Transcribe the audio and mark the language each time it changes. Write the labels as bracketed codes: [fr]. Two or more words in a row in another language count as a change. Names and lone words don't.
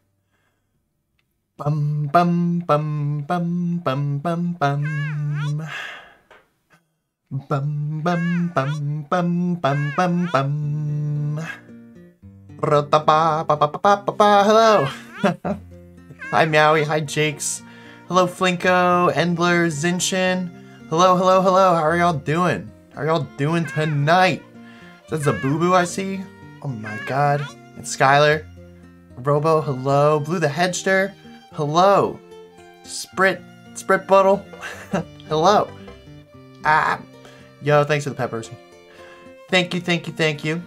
[en] Bum bum bum bum bum bum bum. Bum bum bum bum bum bum bum. Rota ba ba ba ba ba ba ba. Hello. Hi Meowie, hi Jakes. Hello Flinko, Endler, Zinshin. Hello, hello, hello. How are y'all doing? How are y'all doing tonight? That's a boo boo I see. Oh my god. It's Skylar. Robo, hello. Blue the Hedgester, hello. Sprit Bottle, hello. Yo, thanks for the peppers. Thank you, thank you, thank you.